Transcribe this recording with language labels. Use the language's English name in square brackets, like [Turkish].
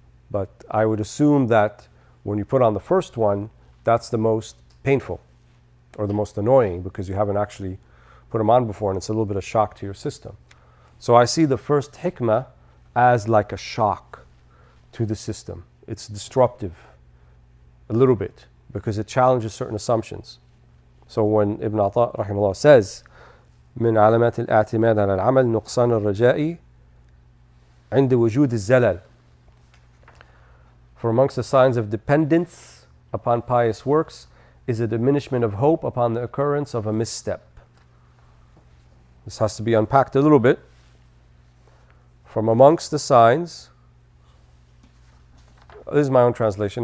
[English] But I would assume that when you put on the first one, that's the most painful or the most annoying because you haven't actually put them on before and it's a little bit of shock to your system. So I see the first hikmah as like a shock to the system. It's disruptive a little bit because it challenges certain assumptions. So when Ibn Ata rahimahullah says, [Arabic] من علامات الاعتماد على العمل نقصان الرجاء عند وجود الزلل. [English] For amongst the signs of dependence upon pious works is a diminishment of hope upon the occurrence of a misstep. This has to be unpacked a little bit. From amongst the signs, this is my own translation.